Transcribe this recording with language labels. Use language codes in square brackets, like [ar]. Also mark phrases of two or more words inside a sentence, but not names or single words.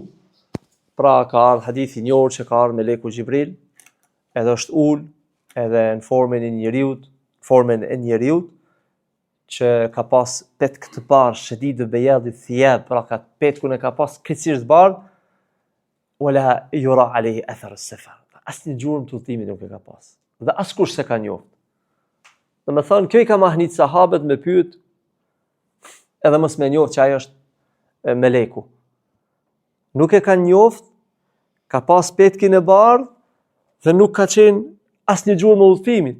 [sq] Pra ka ardhur hadithi i njohur që ka ardhur meleku Xhibril, edhe është ul, edhe në formën e njeriut, që ka pas petk të bardhë, [ar] شديد بياض ثياب, [sq] pra ka petkun e ka pas krejtësisht bardhë, [ar] ولا يرى عليه أثر السفر. [sq] Asnjë gjurmë të udhimit nuk e ka pas. Dhe askush se ka njoft. Dhe me thënë, kjo i ka mahnit sahabët me pyet, edhe mos me njoft që ajo është meleku. Nuk e ka njoft, ka pas petkin e bardhë, dhe nuk ka qenë asnjë gjurmë e udhimit.